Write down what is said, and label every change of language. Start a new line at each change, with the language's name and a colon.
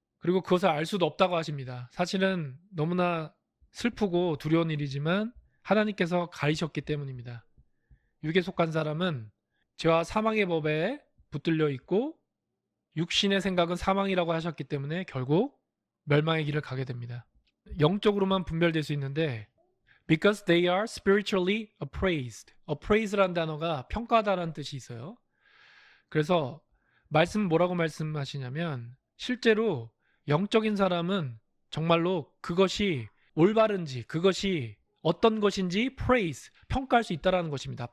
Korean: 그리고 그것을 알 수도 없다고 하십니다. 사실은 너무나 슬프고 두려운 일이지만 하나님께서 가리셨기 때문입니다. 육에 속한 사람은 죄와 사망의 법에 붙들려 있고 육신의 생각은 사망이라고 하셨기 때문에 결국 멸망의 길을 가게 됩니다. 영적으로만 분별될 수 있는데
English: because they are spiritually appraised.
Korean: appraise라는 단어가 평가하다라는 뜻이 있어요. 그래서 뭐라고 말씀하시냐면 실제로 영적인 사람은 정말로 그것이 올바른지 그것이 어떤 것인지 praise, 평가할 수 있다는 것입니다.